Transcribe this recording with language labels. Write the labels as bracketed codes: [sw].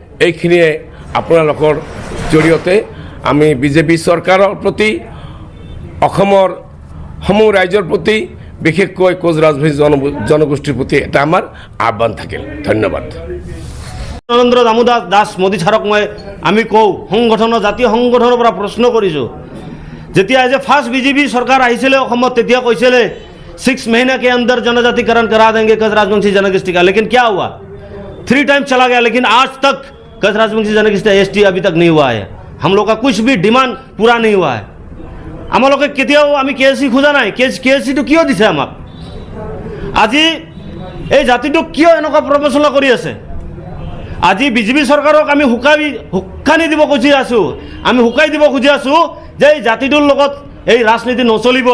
[as] এইখিনিয়ে আপোনালোকৰ জৰিয়তে আমি বিজেপি চৰকাৰৰ প্ৰতি, অসমৰ সমূহ ৰাইজৰ প্ৰতি, বিশেষকৈ কোচ ৰাজবংশী জনগোষ্ঠীৰ প্ৰতি এটা আমাৰ আহ্বান থাকিল। ধন্যবাদ। নৰেন্দ্ৰ দাস মোদী ছাৰক আমি কওঁ, সংগঠনৰ জাতীয় সংগঠনৰ পৰা প্ৰশ্ন কৰিছোঁ। যেতিয়া যে ফাৰ্ষ্ট বিজেপি চৰকাৰ আহিছিলে অসমত তেতিয়া কৈছিলে [hi] 6 महीने के अंदर जनजातिकरण करा देंगे कच राजवंशी जनगोष्ठी का, लेकिन क्या हुआ? 3 टाइम चला गया, लेकिन आज तक कच राजवंशी जनगोष्ठी ST अभी तक नहीं हुआ है। हम लोग का कुछ भी डिमांड पूरा नहीं हुआ है। [as] आमालोके केতিয়াও আমি KSC খোজা নাই। KSCটো কিয় দিছে আমাক? আজি এই জাতিটোক কিয় এনেকুৱা প্ৰৱচনা কৰি আছে? আজি বিজেপি চৰকাৰক আমি হুকানি দিব খুজি আছোঁ, আমি হুকাই দিব খুজি আছোঁ যে এই জাতিটোৰ লগত এই ৰাজনীতি নচলিব।